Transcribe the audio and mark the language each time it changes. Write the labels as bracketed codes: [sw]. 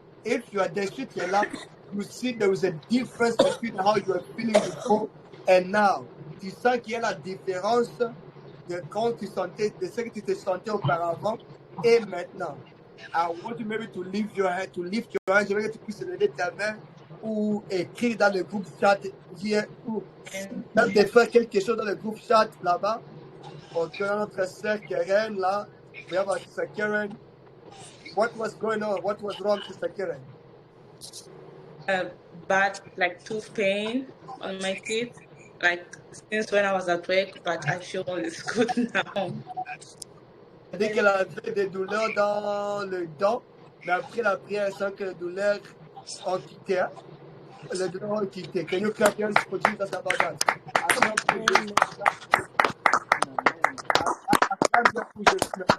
[en] If you are there, [fr] si tu es là, [en] you see there is a difference between how you are feeling before and now. [fr] Tu sens qu'il y a la différence de quand tu sentais, de ce que tu te sentais auparavant et maintenant. [en] I want you maybe to lift your hand, [fr] j'aimerais que tu puisses lever ta main ou écrire dans le groupe chat hier ou même de faire quelque chose dans le groupe chat là-bas. [en] Ok, [fr] notre sœur Karen là, [en] we have our sister Karen. What was going on? What was wrong, Sister Karen? Bad, like tooth pain on my teeth, like since when I was at work, but I feel it's good now. [fr] Elle dit qu'elle avait des douleurs dans le dent, mais après la prière, elle sent que les douleurs ont quitté. Les douleurs ont quitté. [en] Can you clap your hands for Jesus about that? I clap for Jesus. I clap your for Jesus.